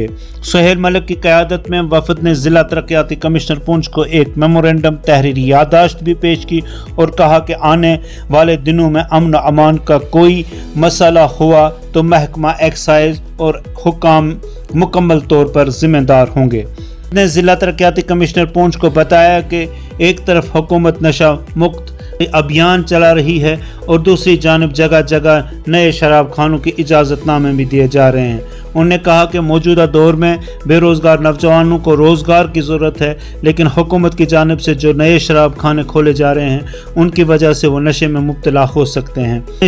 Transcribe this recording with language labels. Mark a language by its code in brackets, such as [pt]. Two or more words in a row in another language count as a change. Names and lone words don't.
[ur] سہیل ملک کی قیادت میں وفد نے ضلع ترقیاتی کمشنر پونچھ کو ایک میمورنڈم تحریری یادداشت بھی پیش کی اور کہا کہ آنے والے دنوں میں امن و امان کا کوئی مسئلہ ہوا تو محکمہ ایکسائز اور حکام مکمل طور پر ذمہ دار ہوں گے۔ نے ضلع ترقیاتی کمشنر پونچھ کو بتایا کہ ایک طرف حکومت نشہ مکت ابھیان چلا رہی ہے اور دوسری جانب جگہ جگہ نئے شراب خانوں کی اجازت نامے بھی دیے جا رہے ہیں۔ انہوں نے کہا کہ موجودہ دور میں بے روزگار نوجوانوں کو روزگار کی ضرورت ہے، لیکن حکومت کی جانب سے جو نئے شراب خانے کھولے جا رہے ہیں ان کی وجہ سے وہ نشے میں مبتلا ہو سکتے ہیں۔